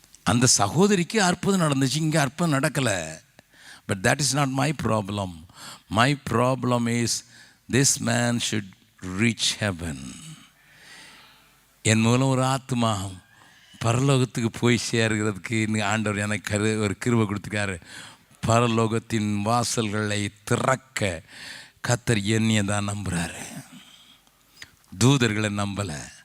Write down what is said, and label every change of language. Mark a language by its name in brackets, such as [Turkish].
[Tamil] அந்த சகோதரிக்கு அற்புதம் நடந்துச்சு, இங்கே அற்புதம் நடக்கலை. [English] But that is not my problem. My problem is this man should reach heaven. [Tamil] என் மூலம் ஒரு ஆத்மா பரலோகத்துக்கு போய் சேர்கிறதுக்கு ஆண்டவர் எனக்கு ஒரு கிருபை கொடுத்துருக்காரு. பரலோகத்தின் வாசல்களை திறக்க கர்த்தர் என்னையை தான் நம்புகிறாரு, தூதர்களை நம்பலை.